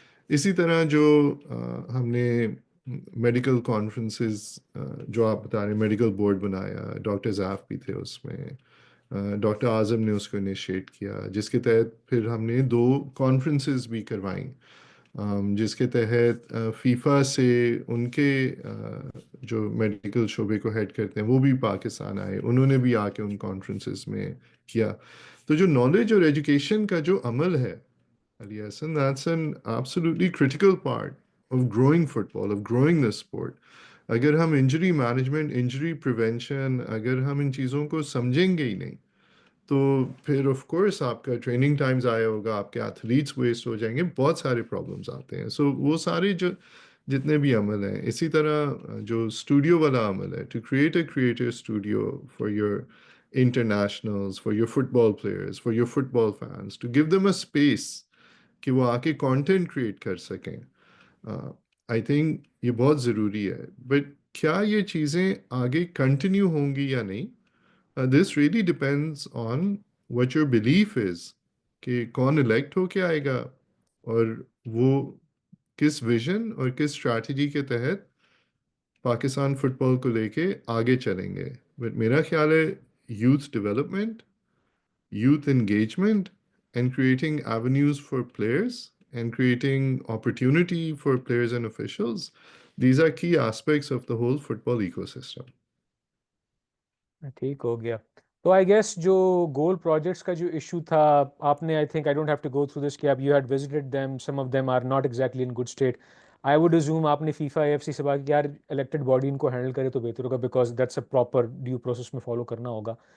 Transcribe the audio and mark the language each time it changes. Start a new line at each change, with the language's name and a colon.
Urdu: اسی طرح جو ہم نے میڈیکل کانفرنسز جو آپ بتا رہے ہیں، میڈیکل بورڈ بنایا، ڈاکٹر زاف بھی تھے اس میں، ڈاکٹر اعظم نے اس کو انیشیٹ کیا، جس کے تحت پھر ہم نے 2 کانفرنسز بھی کروائیں، جس کے تحت فیفا سے ان کے جو میڈیکل شعبے کو ہیڈ کرتے ہیں وہ بھی پاکستان آئے، انہوں نے بھی آ کے ان کانفرنسز میں کیا. تو جو نالج اور ایجوکیشن کا جو عمل ہے علی حسن،
English: that's an absolutely critical part of growing football, of growing the sport.
Urdu: اگر ہم انجری مینجمنٹ، انجری پریونشن، اگر ہم ان چیزوں کو سمجھیں گے ہی نہیں تو پھر آف کورس آپ کا ٹریننگ ٹائم ضائع ہوگا، آپ کے ایتھلیٹس ویسٹ ہو جائیں گے، بہت سارے پرابلمس آتے ہیں. سو وہ سارے جو جتنے بھی عمل ہیں، اسی طرح جو اسٹوڈیو والا عمل ہے،
English: to create a creative studio for your internationals, for your football players, for your football fans, to give them a space
Urdu: کہ وہ آ کے کانٹینٹ کریٹ کر سکیں.
English: I think
Urdu: یہ بہت ضروری ہے، بٹ کیا یہ چیزیں آگے کنٹینیو ہوں گی یا نہیں،
English: this really depends on what your belief is,
Urdu: کہ کون الیکٹ ہو کے آئے گا اور وہ کس ویژن اور کس اسٹریٹجی کے تحت پاکستان فٹ بال کو لے کے آگے چلیں گے. بٹ میرا خیال ہے
English: Youth development, youth engagement, and creating avenues for players and creating opportunity for players and officials. These are key aspects of the whole football ecosystem.
Urdu: ٹھیک ہو گیا.
English: تو I guess
Urdu: جو گول پروجیکٹس کا جو ایشو تھا،
English: آپ نے I think I don't have to go through this کہ آپ you had visited them, some of them are not exactly in good state. I would assume
Urdu: آپ نے فیفا اے ایف سی سے بات کی یار الیکٹڈ باڈی ان کو handle کرے تو بہتر ہوگا،
English: because that's a proper due process
Urdu: میں فالو کرنا ہوگا.